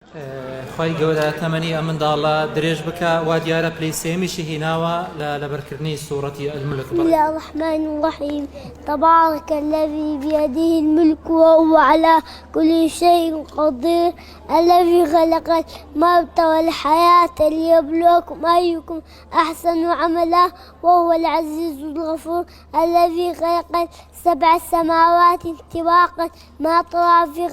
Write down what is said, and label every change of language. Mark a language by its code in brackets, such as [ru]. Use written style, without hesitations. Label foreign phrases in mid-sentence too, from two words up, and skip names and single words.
[ckb] خی گەورە تەمەنی ئەمنداڵە درێژ بکە وا دیارە پلەی سێمیشی هیناوە لە بەرکردنی سوورەتی الملك. [ar] بسم الله الرحمن الرحيم. تبارك الذي بيده الملك وهو على كل شيء قدير، الذي خلق الموت والحياة ليبلوكم أيكم أحسن عملا، وهو العزيز الغفور، الذي خلق 7 سماوات طباقا ما ترى في